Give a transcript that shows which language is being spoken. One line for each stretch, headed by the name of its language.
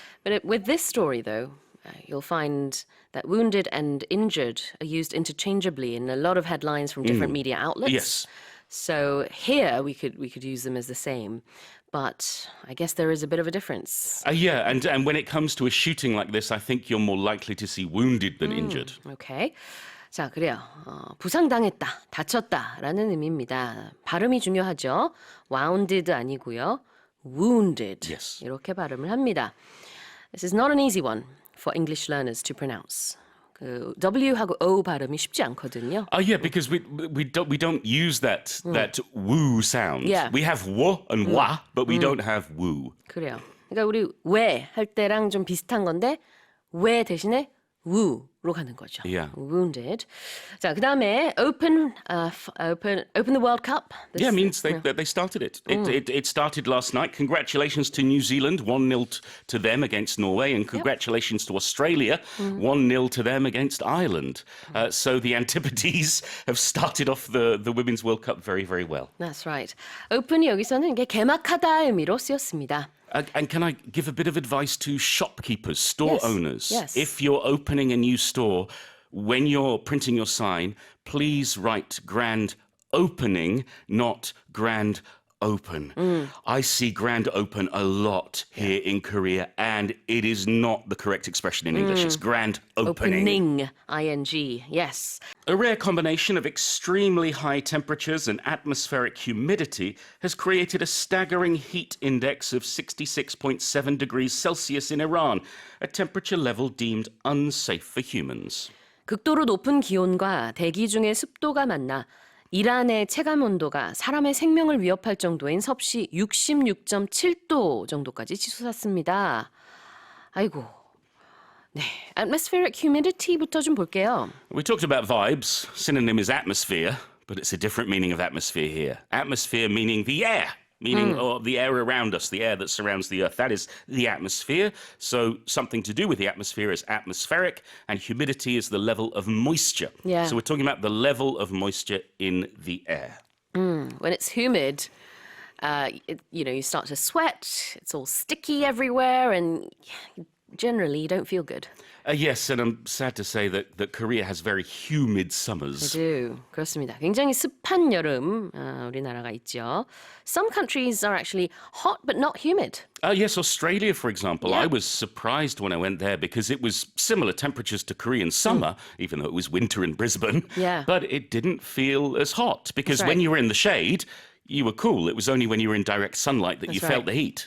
English: But with this story, though, you'll find that wounded and injured are used interchangeably in a lot of headlines from different media outlets. Yes. So here we could use them as the same. but I guess there is a bit of a difference. Yeah, and when it comes to a shooting like this, I think you're more likely to see wounded than injured.
Korean: Okay. 자, 그래요. 부상당했다, 다쳤다라는 의미입니다. 발음이 중요하죠. wounded 아니고요.
English: wounded. Yes.
Korean: 이렇게 발음을 합니다.
English: This is not an easy one for English learners to pronounce.
Korean: 그 W하고 O 발음이 쉽지 않거든요.
English: Yeah, because we don't use that woo sound. Yeah. We have w and wa, but we don't have woo.
Korean: 그래요. 그러니까 우리 왜 할 때랑 좀 비슷한 건데 왜 대신에 woo로 가는 거죠.
English: Yeah. wounded.
Korean: 자, 그다음에
English: open the World Cup. This, Yeah, it means they started it. It started last night. Congratulations to New Zealand, 1-0 to them against Norway, and congratulations to Australia, 1-0 to them against Ireland. So the Antipodes have started off the Women's World Cup very, very well. That's right.
Korean: open이 여기서는 이게 개막하다의 의미로 쓰였습니다.
English: And can I give a bit of advice to shopkeepers, store Yes, owners? yes. If you're opening a new store, when you're printing your sign, please write grand opening, not grand open. I see grand open a lot here in Korea, and it is not the correct expression in English. It's grand opening. ing, yes. A rare combination of extremely high temperatures and atmospheric humidity has created a staggering heat index of 66.7 degrees Celsius in Iran, a temperature level deemed unsafe for humans.
Korean: 극도로 높은 기온과 대기 중의 습도가 만나 이란의 체감 온도가 사람의 생명을 위협할 정도인 섭씨 66.7도 정도까지 치솟았습니다. 아이고. 네, atmospheric humidity부터 좀 볼게요.
English: We talked about vibes. Synonym is atmosphere, but it's a different meaning of atmosphere here. Atmosphere meaning the air, meaning the air around us, the air that surrounds the earth. That is the atmosphere. So something to do with the atmosphere is atmospheric, and humidity is the level of moisture. Yeah. So we're talking about the level of moisture in the air. When it's humid, you start to sweat, it's all sticky everywhere, and generally you don't feel good. Yes, and I'm sad to say that Korea has very humid summers.
Korean: 그렇습니다. 굉장히 습한 여름 우리나라가 있죠.
English: Some countries are actually hot but not humid. Yes, Australia, for example. Yeah. I was surprised when I went there because it was similar temperatures to Korean summer, even though it was winter in Brisbane. Yeah. But it didn't feel as hot because That's right. when you were in the shade, you were cool. It was only when you were in direct sunlight that you felt the heat.